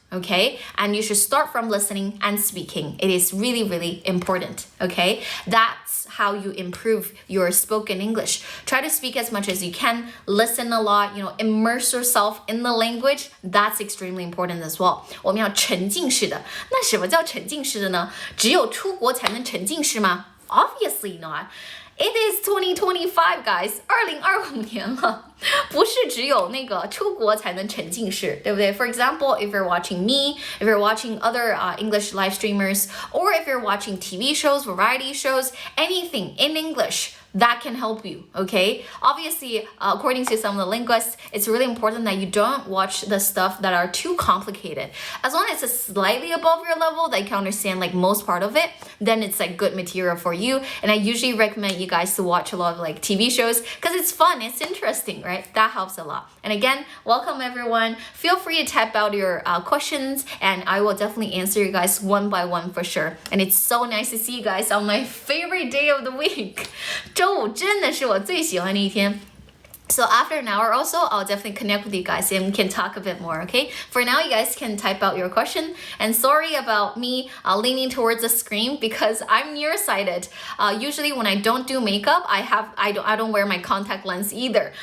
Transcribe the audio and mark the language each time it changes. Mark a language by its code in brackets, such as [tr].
[en] Okay, and you should start from listening and speaking. It is really, really important. Okay, that's how you improve your spoken English. Try to speak as much as you can, listen a lot, immerse yourself in the language. That's extremely important as well. [zh] 我们要沉浸式的。那什么叫沉浸式的呢？只有出国才能沉浸式吗？ [en] Obviously not. It is 2025, guys. [zh] 2025年了，不是只有那个出国才能沉浸式，对不对？ [en] For example, if you're watching me, if you're watching other English live streamers, or if you're watching TV shows, variety shows, anything in English, that can help you, okay? Obviously, according to some of the linguists, it's really important that you don't watch the stuff that are too complicated. As long as it's slightly above your level, that you can understand like most part of it, then it's like good material for you. And I usually recommend you guys to watch a lot of like TV shows because it's fun, it's interesting, right? That helps a lot. And again, welcome everyone. Feel free to type out your questions and I will definitely answer you guys one by one for sure. And it's so nice to see you guys on my favorite day of the week. [zh] 周五真的是我最喜欢的一天。 [en] So after an hour also, I'll definitely connect with you guys and we can talk a bit more, okay? For now, you guys can type out your question. And sorry about me leaning towards the screen because I'm nearsighted. Usually when I don't do makeup, I don't wear my contact lens either.